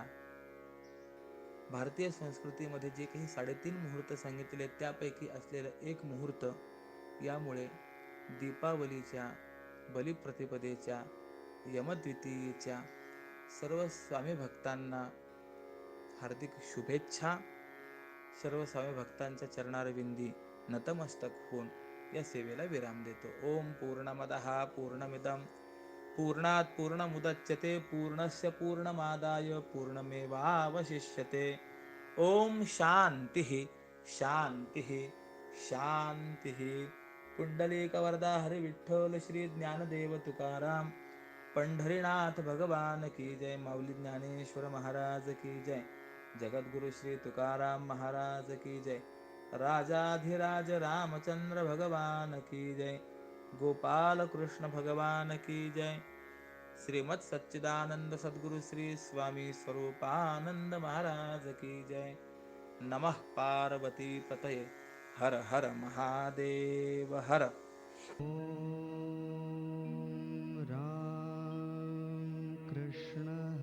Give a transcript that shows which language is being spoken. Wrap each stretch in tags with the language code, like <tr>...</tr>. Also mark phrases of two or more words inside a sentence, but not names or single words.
<mr>भारतीय संस्कृतीमध्ये जे काही 3.5 मुहूर्त सांगितले त्यापैकी असलेला एक मुहूर्त, यामुळे दीपावलीच्या, बलिप्रतिपदेच्या, यमद्वितीयेच्या सर्व स्वामी भक्तांना हार्दिक शुभेच्छा. सर्व स्वामी भक्तांच्या चरणारविंदी नतमस्तक होऊन या सेवेला विराम देतो.</mr> <sa>ओम पूर्णमदः पूर्णमिदं पूर्णात् पूर्णमुदच्यते पूर्णस्य पूर्णमादाय पूर्णमेवावशिष्यते. ओम शांतिः शांतिः शांतिः.</sa> <hi>पुंडलीकवरदा हरि विठ्ठल श्री ज्ञानदेव तुकाराम पंढरीनाथ भगवान की जय. माऊली ज्ञानेश्वर महाराज की जय. जगद्गुरु श्री तुकाराम महाराज की जय. राजाधिराज रामचंद्र भगवान की जय. गोपाल कृष्ण भगवान की जय. श्रीमद सच्चिदानंद सद्गुरु श्री स्वामी स्वरूपानंद महाराज की जय.</hi> <sa>नमः पार्वती पतये. हर हर महादेव हर. ॐ राम कृष्ण</sa>